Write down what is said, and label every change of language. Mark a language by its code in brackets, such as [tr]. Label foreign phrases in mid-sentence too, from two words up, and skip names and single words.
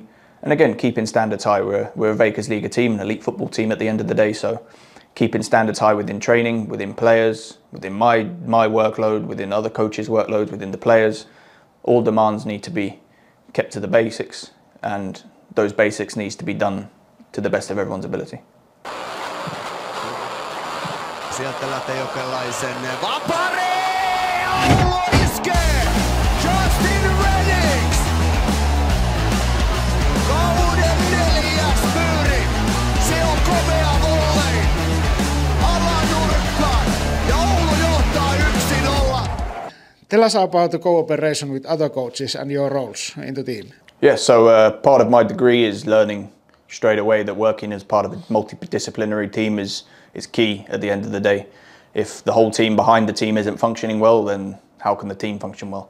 [en] And again, keeping standards high. We're a Veikkausliigan team, an elite football team at the end of the day. So keeping standards high within training, within players, within my workload, within other coaches' workloads, within the players. All demands need to be kept to the basics, and those basics needs to be done to the best of everyone's ability. [fi] Sieltä lähtee Jokelaisen vapari! Alkuun iskee! Justin Reddings! Kauden 4. pyyri! Se on komea volley! Alanurkka! Ja Oulu johtaa 1-0! [en] Tell us about the cooperation with other coaches and your roles in the team. Yeah, so part of my degree is learning straight away that working as part of a multidisciplinary team is key at the end of the day. If the whole team behind the team isn't functioning well, then how can the team function well?